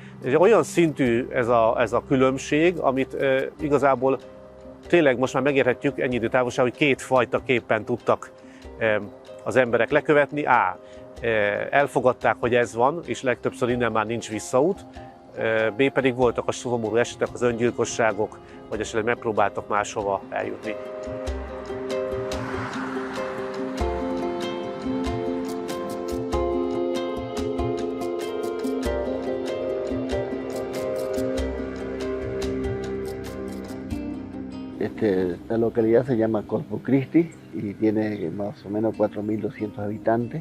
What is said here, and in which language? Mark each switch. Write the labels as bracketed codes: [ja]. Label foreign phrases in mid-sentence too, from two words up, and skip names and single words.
[hu] És olyan szintű ez a különbség, amit igazából tényleg most már megérhetjük ennyi időtávolság, hogy két fajta képpen tudtak az emberek lekövetni. Elfogadták, hogy ez van, és legtöbbször innen már nincs visszaút. B pedig voltak a szomorú esetek, az öngyilkosságok, vagy esetleg megpróbáltak máshova eljutni. [es] La localidad se llama Corpus Christi y tiene más o menos 4.200 habitantes.